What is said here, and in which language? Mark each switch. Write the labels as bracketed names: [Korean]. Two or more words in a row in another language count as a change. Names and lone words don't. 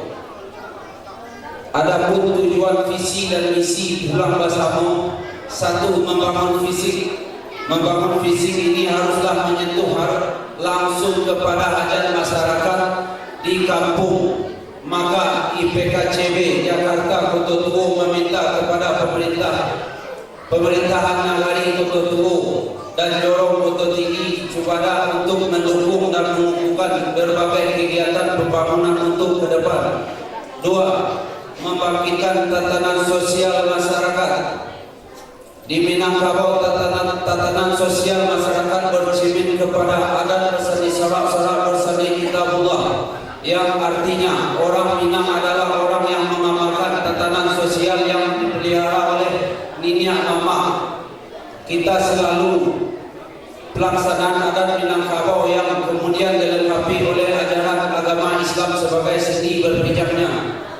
[Indonesian] Adapun tujuan visi dan misi Pulang Basamu, satu, membangun fisik. Membangun fisik ini haruslah menyentuh langsung kepada hajat masyarakat di kampung. Maka IPKCB Jakarta Koto Tuo meminta kepada pemerintahan Nagari Koto Tuo dan jorong Koto Tinggi Cibadak untuk mendukung dan mengukuhkan berbagai kegiatan pembangunan untuk ke depan. Dua, membangkitkan tatanan sosial masyarakat. Di Minangkabau tatanan sosial masyarakat bercermin kepada adat bersani sarak-sarak bersani kitabullah, yang artinya orang Minang adalah orang yang mengamalkan tatanan sosial yang dipelihara oleh nenek mama. Kita selalu pelaksanaan adat Minangkabau yang kemudian dilengkapi oleh ajaran agama Islam sebagai seni berpijaknya.